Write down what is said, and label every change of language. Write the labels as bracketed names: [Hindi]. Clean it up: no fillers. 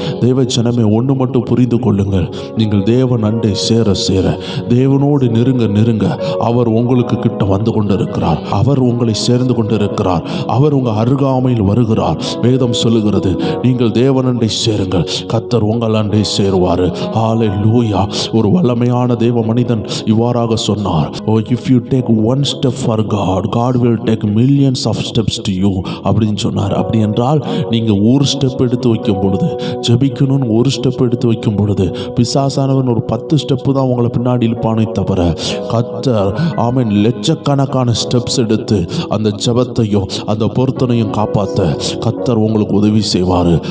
[Tamil] தேவஜனமே, ஒன்று மட்டும் புரிந்து கொள்ளுங்கள். நீங்கள் தேவன் அண்டை சேர சேர, தேவனோடு நெருங்க நெருங்க, அவர் உங்களுக்கு கிட்ட வந்து கொண்டிருக்கிறார். அவர் உங்களை சேர்ந்து கொண்டிருக்கிறார். அவர் உங்கள் அருகாமையில் வருகிறார். வேதம் சொல்லுகிறது, நீங்கள் தேவன் அண்டை சேருங்கள், கர்த்தர் உங்கள் அண்டை சேருவார். ஹல்லேலூயா. ஒரு வல்லமையான தேவ மனிதன் இவ்வாறாக சொன்னார், [English] oh, if you take one step for God, God will take millions of steps to you [Tamil] அப்படின்னு சொன்னார். அப்படி என்றால் நீங்கள் ஒரு ஸ்டெப் எடுத்து வைக்கும் பொழுது, ஜெபிக்கணும்னு ஒரு ஸ்டெப் எடுத்து வைக்கும் பொழுது, பிசாசானவன் ஒரு 10 ஸ்டெப்பு தான் உங்களை பின்னாடி இழுப்பானே தவிர, கர்த்தர் ஆமென் லட்சக்கணக்கான ஸ்டெப்ஸ் எடுத்து அந்த ஜெபத்தையும் அந்த பொருத்தனையும் காப்பாற்ற கர்த்தர் உங்களுக்கு உதவி செய்வார்.